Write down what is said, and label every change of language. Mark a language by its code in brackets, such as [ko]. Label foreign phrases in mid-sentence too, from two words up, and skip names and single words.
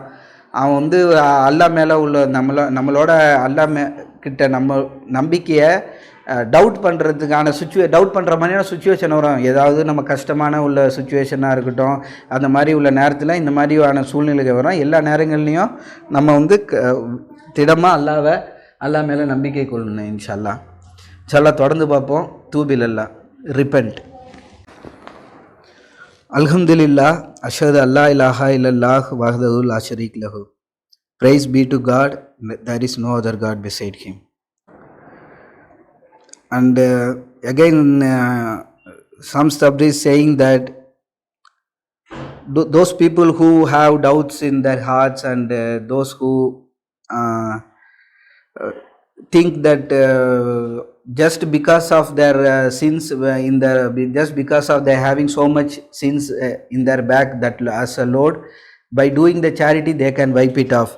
[ta] அவன் வந்து அல்லாஹ் மேலே உள்ள நம்மளோட அல்லாஹ் கிட்ட நம்ம நம்பிக்கையை டவுட் பண்ணுறதுக்கான டவுட் பண்ணுற மாதிரியான சுச்சுவேஷன் வரும். ஏதாவது நம்ம கஷ்டமான உள்ள சுச்சுவேஷனாக இருக்கட்டும், அந்த மாதிரி உள்ள நேரத்தில் இந்த மாதிரியான சூழ்நிலைகள் வரும். எல்லா நேரங்கள்லையும் நம்ம வந்து திடமாக அல்லாஹ் மேலே நம்பிக்கை கொள்ளணும். [ar] إن شاء الله [ta] தொடர்ந்து பார்ப்போம். தூபிலல்லா, ரிப்பெண்ட். [ar] الحمد لله، أشهد أن لا إله إلا الله وحده لا شريك له. [en] Praise be to God, there is no other God beside him. And again, some stuff is saying that those people who have doubts in their hearts and those who think that just because of their sins just because of they having so much sins in their back, that as a load, by doing the charity they can wipe it off.